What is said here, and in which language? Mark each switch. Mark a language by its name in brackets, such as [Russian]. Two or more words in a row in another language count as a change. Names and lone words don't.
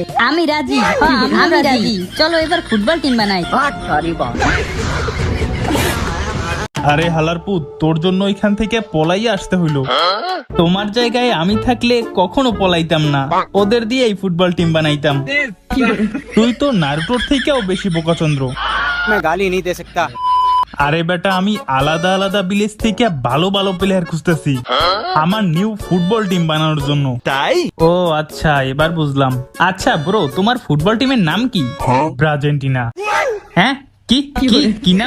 [Bangla] আমি রাজি, আমি রাজি, চলো এবার [English] football team [Bangla] বানাই। আরে হালার পুত, তোর জন্য এখান থেকে পলাইয়া আসতে হইলো। তোমার জায়গায় আমি থাকলে কখনো পলাইতাম না, ওদের দিয়ে এই [English] football team [Bangla] বানাইতাম। তুই তো নারুটোর থেকেও বেশি বোকাচন্দ্র। [Hindi] मैं गाली नहीं दे सकता। [Bangla] আরে বেটা, আমি আলাদা আলাদা ভিলেজ থেকে ভালো ভালো প্লেয়ার খুঁজতেছি আমার [English] new football team [Bangla] বানানোর জন্য। তাই? ও আচ্ছা, এবার বুঝলাম। আচ্ছা ব্রো, তোমার ফুটবল টিমের নাম কি? ব্রাজেন্টিনা। হ্যাঁ কি কি কি নাম?